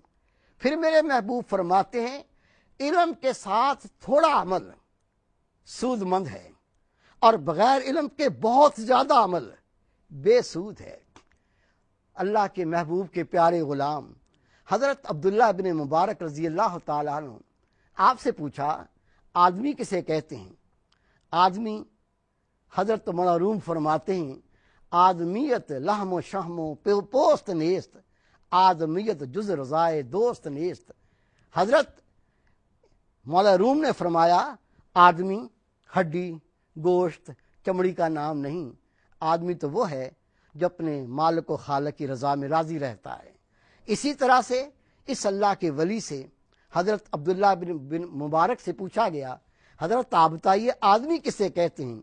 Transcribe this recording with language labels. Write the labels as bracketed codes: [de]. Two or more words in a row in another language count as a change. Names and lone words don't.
[ur] پھر میرے محبوب فرماتے ہیں علم کے ساتھ تھوڑا عمل سود مند ہے، اور بغیر علم کے بہت زیادہ عمل بے سود ہے۔ اللہ کے محبوب کے پیارے غلام حضرت عبداللہ بن مبارک [ar] رضی اللہ تعالیٰ عنہ [ur] آپ سے پوچھا آدمی کسے کہتے ہیں؟ آدمی حضرت معروم فرماتے ہیں [fa] آدمیت لحم و شحم و پوست نیست، آدمیت جز رضائے دوست نیست۔ [ur] حضرت مولا روم نے فرمایا آدمی ہڈی گوشت چمڑی کا نام نہیں، آدمی تو وہ ہے جو اپنے مالک و خالق کی رضا میں راضی رہتا ہے۔ اسی طرح سے اس اللہ کے ولی سے حضرت عبداللہ بن مبارک سے پوچھا گیا حضرت آپ بتائیے آدمی کسے کہتے ہیں؟